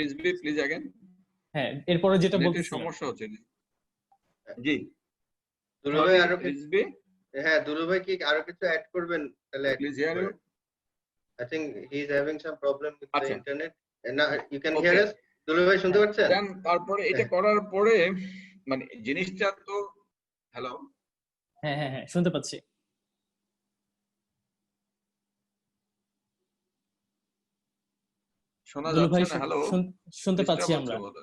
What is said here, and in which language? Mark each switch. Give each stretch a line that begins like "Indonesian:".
English: Rizvi please again.
Bangla: হ্যাঁ, এরপরে যেটা বলতেছিলাম, সমস্যা হচ্ছে। জি দুলু ভাই আরো রিজভি, হ্যাঁ দুলু ভাই কি আরো কিছু অ্যাড করবেন তাহলে
English: Please hear you. I think he is having some problem with the internet. And now you can hear us.
Bangla: Dulu ভাই শুনতে পাচ্ছেন? দেন তারপরে এটা করার পরে মানে জিনিসটা তো, হ্যালো, হ্যাঁ হ্যাঁ হ্যাঁ শুনতে পাচ্ছি। শোনা যাচ্ছে না? হ্যালো, শুনতে পাচ্ছি আমরা।